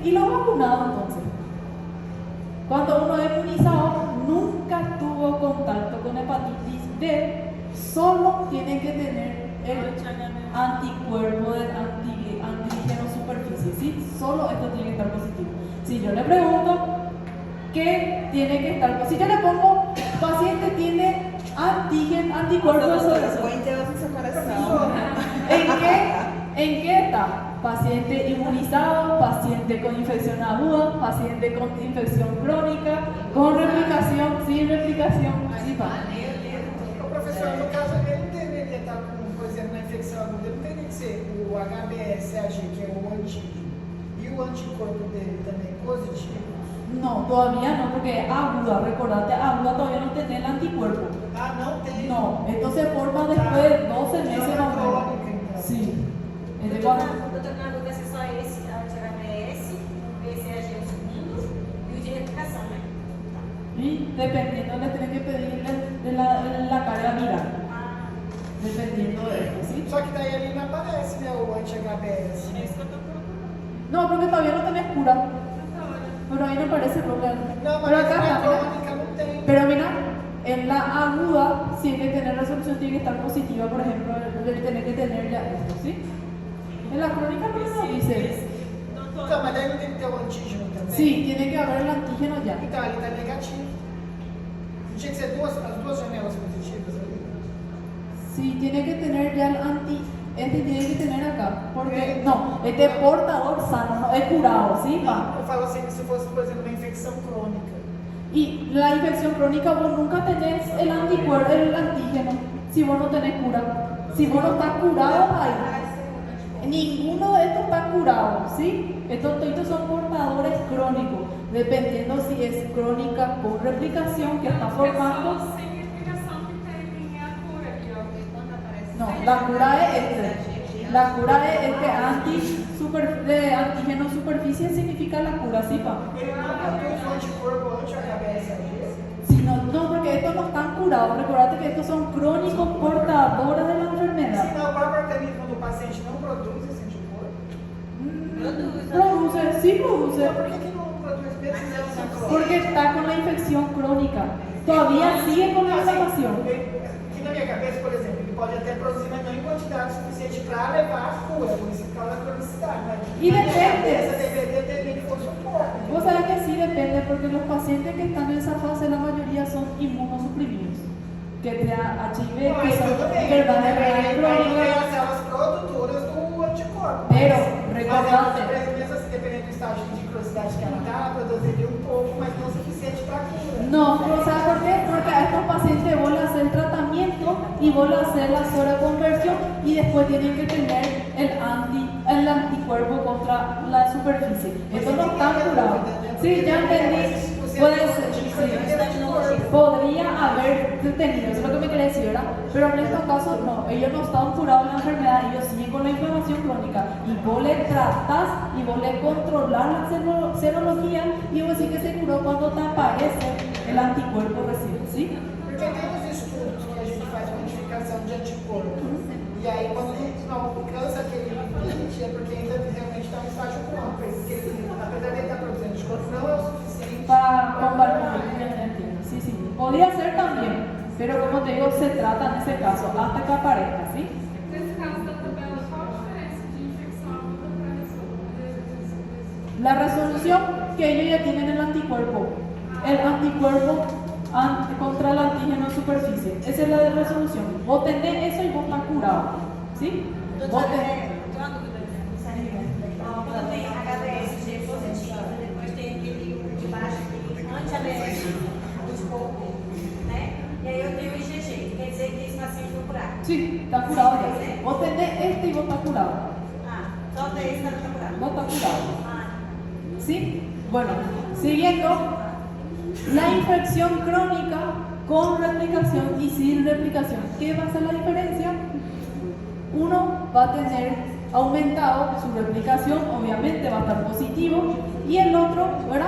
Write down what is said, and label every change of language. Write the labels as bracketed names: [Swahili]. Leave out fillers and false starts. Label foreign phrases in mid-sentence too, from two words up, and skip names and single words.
[Spanish] ¿Y los vacunados entonces? Cuando uno es inmunizado, nunca tuvo contacto con hepatitis B, solo tiene que tener el anticuerpo del antígeno superficie, ¿sí? Solo esto tiene que estar positivo. Si yo le pregunto, ¿qué tiene que estar positivo? Si yo le pongo, paciente tiene anticuerpo de superficie. [Portuguese] Põe Deus no seu coração. [Spanish] ¿En qué está? Paciente inmunizado, paciente con infección aguda, paciente con infección crónica, con replicación, sin replicación, sí, pa. [Portuguese] O professor, no caso, ele não deveria estar com, por exemplo, na infecção aguda, ele não teria que ser o HBsAg, que é o antígeno, e o anticorpo dele também positivo? [Spanish] No, todavía no, porque es aguda, recordate, aguda todavía no tiene el anticuerpo. [Portuguese] Ah, não tem? [Spanish] No, esto se forma después de 12 meses más o menos. Sí. Entonces, [Portuguese] Doutor, na dúvida se só esse anti-HBs, o BCAG é o segundo e o de replicação, né? [Spanish] y dependiendo le tienen que pedir la carga viral. dependiendo de esto, ¿sí? [Portuguese] Só que daí ali não aparece, né, o anti-HBS. É isso que eu tô procurando. [Spanish] No, porque todavía no tenés cura, [Portuguese] Então, olha. [Spanish] pero ahí no parece problema. [Portuguese] Não, [Spanish] Pero [Portuguese] mas [Spanish] acá [Portuguese] na [Spanish] está, mira. [Portuguese] crônica não tem. [Spanish] Pero mira, en la aguda, si hay que tener resolución, tiene que estar positiva, por ejemplo, el tener que tener ya esto, ¿sí? En la crónica no lo dice. [Portuguese] Então, Doutor, mas daí não tem que ter o antígeno também? [Spanish] Sí, tiene que haber el antígeno ya. [Portuguese] Então, ali tá negativo. Não tinha que ser as duas janelas positivas ali? [Spanish] Sí, tiene que tener ya el este tiene que tener acá, porque no, este es portador sano, no es curado, ¿sí? Pa? [Portuguese] Eu falo assim, que se fosse, por exemplo, uma infecção crônica. [Spanish] Y la infección crónica, vos nunca tenés el anticuerpo, el antígeno, si vos no tenés cura. Si vos no estás curado, ahí. Ninguno de estos está curado, ¿sí? Estos toditos son portadores crónicos, dependiendo si es crónica con replicación que está formando. [Portuguese] Pessoas sem respiração que tem a cura aqui, ó. [Spanish] No, la cura es este. La cura es que de antígeno superficie significa la cura, ¿sí, pa? [Portuguese] Ele não produz o anticorpo anti-HBsAg? [Spanish] Si no, porque estos no están curados. Recordate que estos son crónicos portadores de la enfermedad. [Portuguese] Se não, o próprio organismo do paciente não produz esse anticorpo. [Spanish] Produce, sí produce. [Portuguese] Então, por que não produz mesmo na crônica? [Spanish] Porque está con la infección crónica. Todavía sigue con la inflamación. [Portuguese] Aqui na minha cabeça, por exemplo, ele pode até produzir, mas não em quantidade suficiente para levar a cura, por isso que causa a cronicidade. Mas E na minha [Spanish] depende. [Portuguese] cabeça deveria ter que fosse um pouco. [Spanish] Vos sabés que sí depende, porque los pacientes que están en esa fase, la mayoría son inmunosuprimidos. Que te da HIV, que [Portuguese] Mas [Spanish] son [Portuguese] tudo bem, [Spanish] enfermedades renales [Portuguese] tem [Spanish] crónicas. [Portuguese] as células produtoras do anticorpo. [Spanish] Pero, [Portuguese] Mas [Spanish] recordate. [Portuguese] mesmo assim, dependendo do estágio de cronicidade que ela está, produziria um pouco, mas não o suficiente para a cura. [Spanish] No, pero ¿sabes por qué? Porque a estos pacientes vos le haces el tratamiento y vos le haces la sobreconversión y después tienen que tener el anticuerpo contra la superficie. Estos no están curados. Sí, ya entendí. Puede ser, sí. Podría haber tenido, eso es lo que me quería decir, ¿verdad? Pero en estos casos no, ellos no están curados de la enfermedad, ellos siguen con la inflamación crónica y vos le tratás y vos le controlás la serología y vos decís que se curó cuando te aparece el anticuerpo recién, ¿sí? [Portuguese] Porque tem os estudos que a gente faz quantificação de anticorpo. E aí, quando a gente não alcança aquele limite, é porque ainda realmente está no estágio crônico. Porque ele, apesar de ele estar produzindo anticorpo, não é o suficiente [Spanish] Para combatir. Sí, sí. Podría ser también, pero como te digo, se trata en ese caso hasta que aparezca, ¿sí? [Portuguese] Nesse caso da tabela, qual a diferença de infecção aguda para resolução? [Spanish] La resolución que ellos ya tienen el anticuerpo contra el antígeno en superficie. Esa es la de resolución. Vos tenés eso y vos estás curado, ¿sí? Vos tenés. [Portuguese] Tem uma dúvida, quando tem HBsAg positivo, depois tem aquele de baixo, aquele anti-HBs, anticorpo, né? E aí eu tenho o IgG, quer dizer que esse paciente foi curado. [Spanish] Sí, está curado ya. Vos tenés este y vos estás curado. [Portuguese] Ah, só tem esse que está curado. [Spanish] Vos estás curado. Ah, ¿Sí? Bueno, siguiendo, la infección crónica con replicación y sin replicación. ¿Qué va a ser la diferencia? Uno va a tener aumentado su replicación, obviamente va a estar positivo, y el otro, ¿verdad?